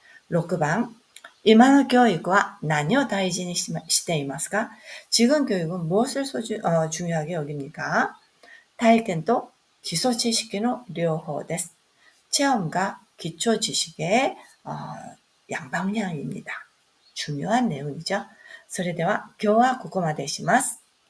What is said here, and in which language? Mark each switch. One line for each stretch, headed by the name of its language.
Japanese: 6번 今の教育は何を大事にしていますか?
Korean: 지금 교육은 무엇을 중요하게 여깁니까?
Japanese: 体験と 기초 지식의両方です.
Korean: 체험과 기초 지식의 양방향입니다. 중요한 내용이죠.
Japanese: それでは今日はここまでします。